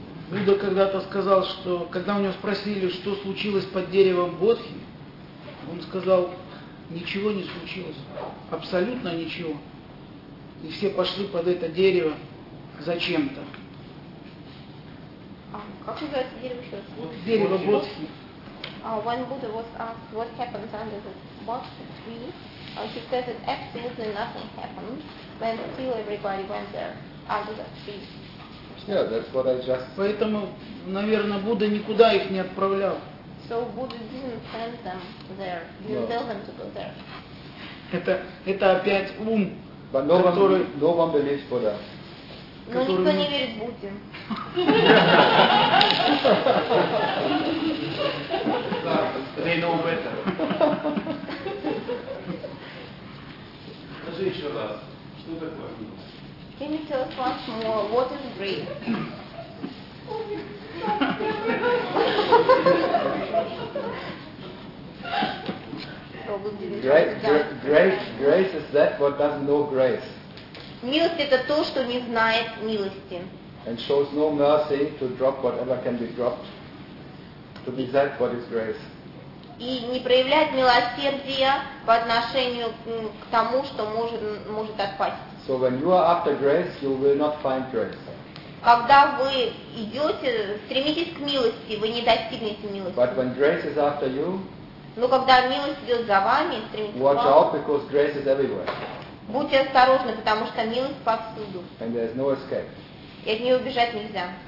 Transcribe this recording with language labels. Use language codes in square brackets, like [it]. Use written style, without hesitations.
[ru] Будда когда-то сказал, что когда у него спросили, что случилось под деревом Бодхи, он сказал: ничего не случилось, абсолютно ничего. И все пошли под это дерево зачем-то. Как называется дерево еще раз? Дерево Бодхи. [en] When Buddha was asked what happened under the Bodhi tree, he said that absolutely nothing happened when still everybody went there under that tree. Yeah, that's what I just. [ru] Поэтому, наверное, Будда никуда их не отправлял. [en] So Buddha didn't send them there, didn't no. tell them to go there. [ru] Это опять ум. [en] But no one, no one believes Buddha. [ru] Но никто не верит Будде. [en] They know better. [ru] Скажи еще раз, что такое гнев? [en] Can you tell us once more what is greed? Grace is that what doesn't know grace. [ru] Милость — это то, что не знает милости. [en] And shows no mercy to drop whatever can be dropped. To be that what is grace. [ru] И не проявляет милосердия по отношению к тому, что может отпасть. [en] So when you are after grace, you will not find grace. [ru] Когда вы идете, стремитесь к милости, вы не достигнете милости. [en] But when grace is after you, [ru] но когда милость идет за вами, стремитесь к вам. [en] Watch out, because grace is everywhere. [ru] Будьте осторожны, потому что милость повсюду. [en] And there is no escape. [ru] И от нее убежать нельзя.